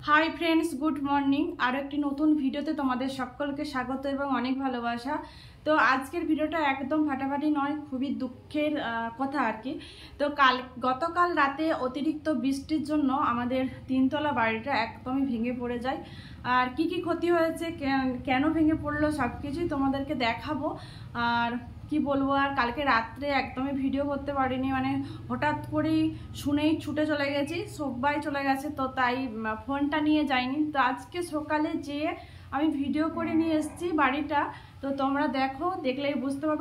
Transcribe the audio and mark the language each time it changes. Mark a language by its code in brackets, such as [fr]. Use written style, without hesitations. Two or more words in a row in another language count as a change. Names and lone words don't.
[en] hi friends good morning [bn] আর এক নতুন ভিডিওতে তোমাদের সকলকে স্বাগত আর অনেক ভালোবাসা। তো আজকের ভিডিওটা একদম ফাটাফাটি নয়, খুবই দুঃখের কথা আর কি। তো গতকাল রাতে অতিরিক্ত বৃষ্টির জন্য আমাদের তিনতলা বাড়িটা একদমই ভেঙে পড়ে যায়। আর কি কি ক্ষতি হয়েছে, কেন ভেঙে পড়লো সবকিছুই তোমাদেরকে দেখাবো। আর কি বলবো, আর কালকে রাত্রে একদমই ভিডিও করতে পারিনি, মানে হঠাৎ করেই শুনেই ছুটে চলে গেছি, সবাই চলে গেছে তো তাই ফোনটা নিয়ে যাইনি। তো আজকে সকালে যেয়ে আমি ভিডিও করে নিয়ে এসেছি বাড়িটা, তো তোমরা দেখো, দেখলেই বুঝতে পারবে।